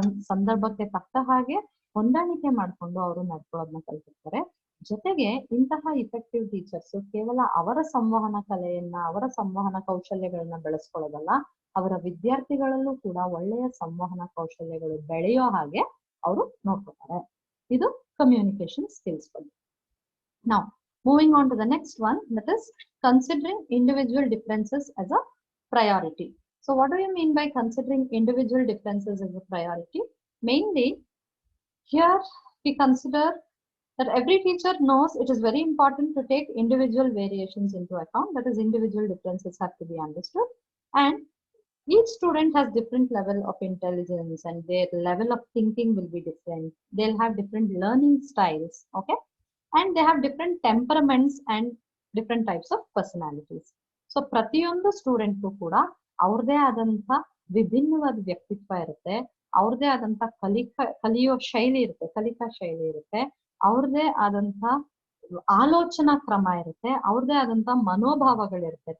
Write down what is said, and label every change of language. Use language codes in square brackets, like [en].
[kn] ಸಂದರ್ಭಕ್ಕೆ ತಕ್ಕ ಹಾಗೆ ಹೊಂದಾಣಿಕೆ ಮಾಡ್ಕೊಂಡು ಅವರು ನಡ್ಕೊಳ್ಳೋದನ್ನ ಕಲ್ತಿರ್ತಾರೆ. ಜೊತೆಗೆ ಇಂತಹ ಇಫೆಕ್ಟಿವ್ ಟೀಚರ್ಸ್ ಕೇವಲ ಅವರ ಸಂವಹನ ಕಲೆಯನ್ನ, ಅವರ ಸಂವಹನ ಕೌಶಲ್ಯಗಳನ್ನ ಬೆಳೆಸ್ಕೊಳ್ಳೋದಲ್ಲ, ಅವರ ವಿದ್ಯಾರ್ಥಿಗಳಲ್ಲೂ ಕೂಡ ಒಳ್ಳೆಯ ಸಂವಹನ ಕೌಶಲ್ಯಗಳು ಬೆಳೆಯೋ ಹಾಗೆ ಅವರು ನೋಡ್ಕೊತಾರೆ. ಇದು ಕಮ್ಯುನಿಕೇಶನ್ ಸ್ಕಿಲ್ಸ್ ಬಗ್ಗೆ. [en] Now, moving on to the next one, that is considering individual differences as a priority. So what do you mean by considering individual differences as a priority? Mainly, here we consider that every teacher knows it is very important to take individual variations into account. That is, individual differences have to be understood. And each student has different level of intelligence, and their level of thinking will be different. They'll have different learning styles, okay? And they have different temperaments and different types of personalities. [kn] So ಪ್ರತಿಯೊಂದು ಸ್ಟೂಡೆಂಟ್ಗೂ ಕೂಡ ಅವ್ರದೇ ಆದಂಥ ವಿಭಿನ್ನವಾದ ವ್ಯಕ್ತಿತ್ವ ಇರುತ್ತೆ, ಅವ್ರದೇ ಆದಂಥ ಕಲಿಯೋ ಶೈಲಿ ಇರುತ್ತೆ, ಕಲಿಕಾ ಶೈಲಿ ಇರುತ್ತೆ, ಅವ್ರದೇ ಆದಂಥ ಆಲೋಚನಾ ಕ್ರಮ ಇರುತ್ತೆ, ಅವ್ರದೇ ಆದಂಥ ಮನೋಭಾವಗಳಿರುತ್ತೆ.